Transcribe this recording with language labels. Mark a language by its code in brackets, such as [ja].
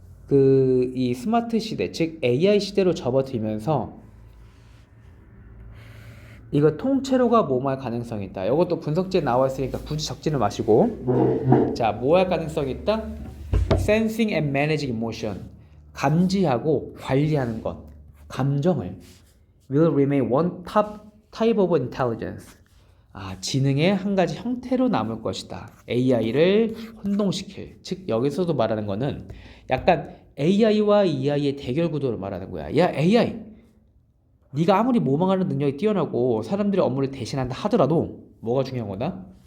[ko] 이 스마트 시대, 즉 AI 시대로 접어들면서 이거 통째로가 뭐할 가능성이 있다. 이것도 분석지에 나와 있으니까 굳이 적지는 마시고. 자, 뭐 할 가능성이 있다? [en] Sensing and managing emotion, [ko] 감지하고 관리하는 것, 감정을. [en] Will remain one top type of intelligence. [ko] 지능의 한 가지 형태로 남을 것이다. AI를 혼동시킬. 즉 여기서도 말하는 거는 약간 AI와 EI의 대결 구도를 말하는 거야. 야, AI, 네가 아무리 모방하는 능력이 뛰어나고 사람들의 업무를 대신한다 하더라도 뭐가 중요한 거다?